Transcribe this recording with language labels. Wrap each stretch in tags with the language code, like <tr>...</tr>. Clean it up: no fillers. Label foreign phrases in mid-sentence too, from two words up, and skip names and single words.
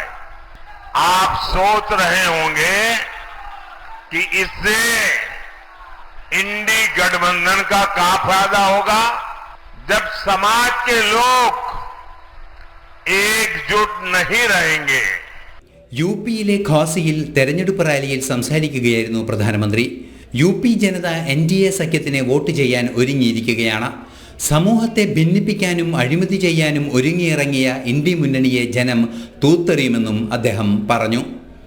<hi>आप सोच रहे होंगे कि इससे इंडी गठबंधन का क्या फायदा होगा. जब समाज के लोग एकजुट नहीं रहेंगे.</hi> <ml>യുപിയിലെ ഖോസയിൽ തെരഞ്ഞെടുപ്പ് റാലിയിൽ സംസാരിക്കുകയായിരുന്നു പ്രധാനമന്ത്രി. UP ജനത NDA സഖ്യത്തിന് വോട്ട് ചെയ്യാൻ ഒരുങ്ങിയിരിക്കുകയാണ്. സമൂഹത്തെ ഭിന്നിപ്പിക്കാനും അഴിമതി ചെയ്യാനും ഒരുങ്ങിയിറങ്ങിയ ഇന്ത്യ മുന്നണിയെ ജനം തൂത്തെറിയുമെന്നും അദ്ദേഹം പറഞ്ഞു.</ml>